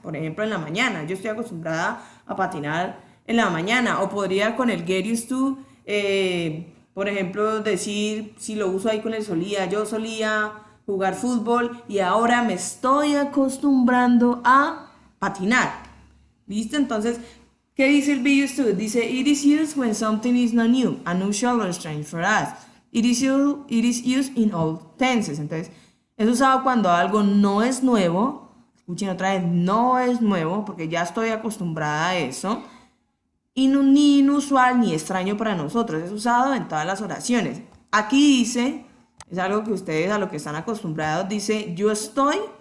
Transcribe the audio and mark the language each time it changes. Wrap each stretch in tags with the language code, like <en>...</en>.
<es>Por ejemplo, en la mañana, yo estoy acostumbrada a patinar en la mañana, o podría con el get used to, por ejemplo, decir, si lo uso ahí con el solía, yo solía jugar fútbol y ahora me estoy acostumbrando a patinar. ¿Listo? Entonces, ¿qué dice el be used to?</es> <en>Dice, it is used when something is not new, unusual or strange for us. It is used in all tenses.</en> <es>Entonces, es usado cuando algo no es nuevo. Escuchen otra vez, no es nuevo, porque ya estoy acostumbrada a eso. Y ni inusual ni extraño para nosotros. Es usado en todas las oraciones. Aquí dice, es algo que ustedes a lo que están acostumbrados, dice, yo estoy.</es>